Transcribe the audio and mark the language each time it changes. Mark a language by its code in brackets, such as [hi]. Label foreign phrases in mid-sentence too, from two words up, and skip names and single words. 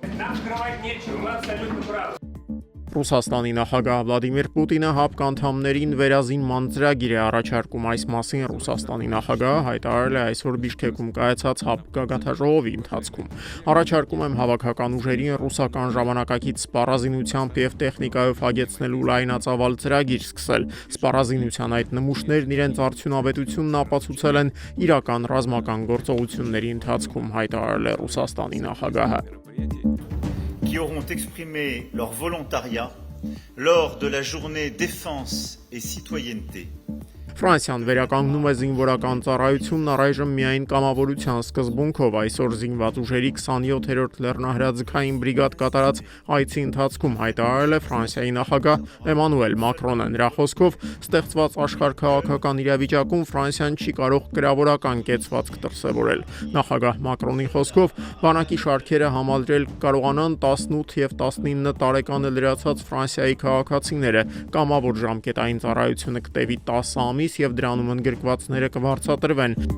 [hy] Ռուսաստանի նախագահ Վլադիմիր Պուտինը ՀԱՊԿ անդամներին վերազինման ծրագիր է առաջարկում։ Այս մասին Ռուսաստանի նախագահը հայտարարել է այսօր Բիշքեքում կայացած ՀԱՊԿ գագաթնաժողովի ընթացքում։ Առաջարկում եմ հավաքական ուժերին ռուսական ժամանակակից սպառազինությամբ եւ տեխնիկայով հագեցնելու լայնածավալ ծրագիր սկսել։ Սպառազինության այդ նմուշներն իրենց արդյունավետությունն ապացուցել են իրական ռազմական գործողությունների ընթացքում, հայտարարել է Ռուսաստանի նախագահը։ [fr] Qui auront exprimé leur volontariat lors de la journée défense et citoyenneté. [hy] Ֆրանսիան վերականգնում է զինվորական ծառայությունն առայժմ միայն կամավորության սկզբունքով։ Այսօր զինված ուժերի 27-րդ լեռնահրաձգային բրիգադ կատարած այցի ընթացքում հայտարարել է Ֆրանսիայի նախագահ Էմանուել Մակրոնը։ Նրա խոսքով ստեղծված աշխարհաքաղաքական իրավիճակում Ֆրանսիան չի կարող գրավորական կեցվածք դրսևորել։ Նախագահ Մակրոնի խոսքով բանակի շարքերը համալրել կարողանան 18 եւ 19 տարեկանը լրացած Ֆրանսիայի քաղաքացիները։ Կամավոր ժամկետային ծառայությունը կտևի 10 ամիս եւ դրանում ընդգրկվածները կվարձատրվեն։